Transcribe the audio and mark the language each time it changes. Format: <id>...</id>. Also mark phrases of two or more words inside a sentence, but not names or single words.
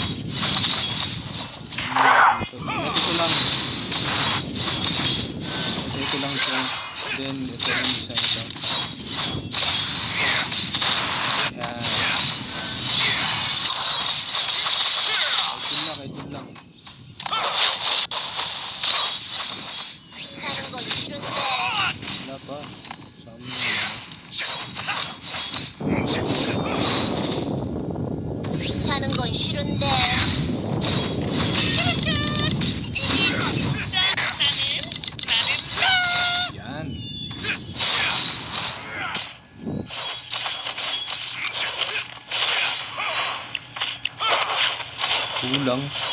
<tl>Ito lang. Ito lang siya. Then, ito lang isa ito. Yan. Ito lang.</tl> <ko>귀찮은 건 싫은데.</ko> <tl>Wala pa. Saan mo?</tl> <ko>귀찮은 건 싫은데.</ko> <tl>Yan. Kulang.</tl>